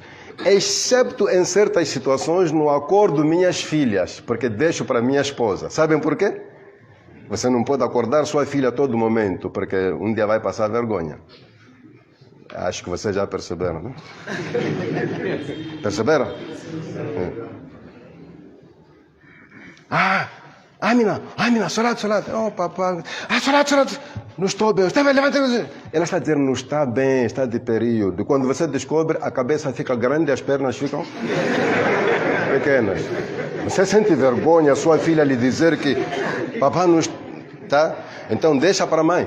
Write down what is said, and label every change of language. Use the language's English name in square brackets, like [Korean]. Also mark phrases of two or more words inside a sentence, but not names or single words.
[Portuguese] Excepto em certas situações, no acordo minhas filhas, porque deixo para minha esposa. Sabem por quê? Você não pode acordar sua filha a todo momento, porque um dia vai passar vergonha. Acho que vocês já perceberam, né? Perceberam? Amina, salat. Oh, papai. Salat. Não estou bem. Está bem, levanta. Ela está dizendo, não está bem, está de período. Quando você descobre, a cabeça fica grande e as pernas ficam pequenas. Você sente vergonha, sua filha lhe dizer que papai não está? Então deixa para a mãe.